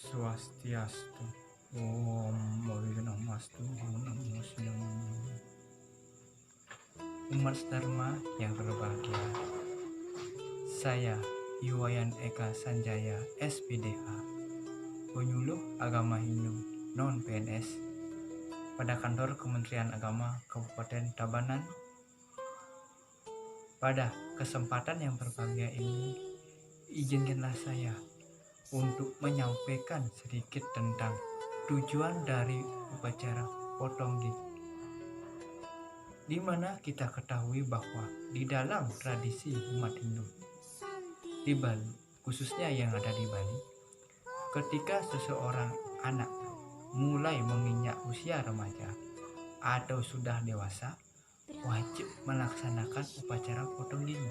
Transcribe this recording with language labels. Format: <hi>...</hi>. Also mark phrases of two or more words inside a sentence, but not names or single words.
<id>Swastiastu. Om Mohi Namastu Namo Siang. Umat Dharma yang berbahagia, saya Iwayan Eka Sanjaya SPDH, penyuluh agama Hindu non-PNS pada kantor Kementerian Agama Kabupaten Tabanan. Pada kesempatan yang berbahagia ini, izinkanlah saya untuk menyampaikan sedikit tentang tujuan dari upacara potong gigi, di mana kita ketahui bahwa di dalam tradisi umat Hindu di Bali, khususnya yang ada di Bali, ketika seseorang anak mulai menginjak usia remaja atau sudah dewasa, wajib melaksanakan upacara potong gigi.</id>